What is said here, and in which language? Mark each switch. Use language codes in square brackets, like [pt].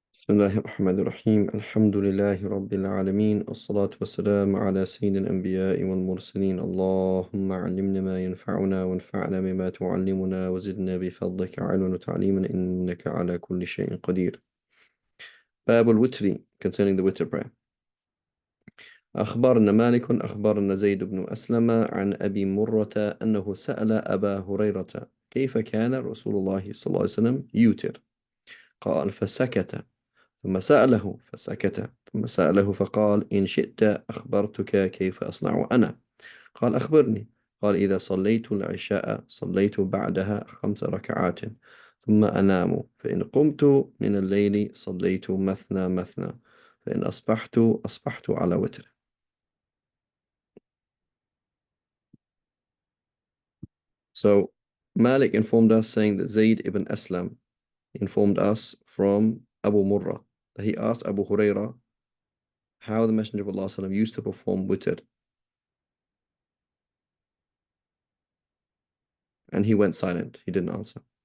[ar] بسم الله الرحمن الرحيم الحمد لله رب العالمين الصلاة والسلام على سيد الأنبياء والمرسلين اللهم علمنا ما ينفعنا وانفعنا بما تعلمنا وزدنا بفضلك علما وتعليما إنك على كل شيء قدير. باب الوتر [en] concerning the witr prayer. [ar] أخبرنا مالك أخبرنا زيد بن أسلم عن أبي مرة أنه سأل أبا هريرة كيف كان رسول الله صلى الله عليه وسلم يوتر؟ قال فسكت ثم سأله فسكت ثم سأله فقال إن شئت أخبرتك كيف أصنع أنا. قال أخبرني. قال إذا صليت العشاء صليت بعدها 5 ركعات ثم أنام فإن قمت من الليل صليت مثنى مثنى فإن أصبحت على وتر. [en] So Malik informed us saying that Zayd ibn Aslam informed us from Abu Murrah that he asked Abu Hurairah how the Messenger of Allah ﷺ used to perform witr, and he went silent. He didn't answer.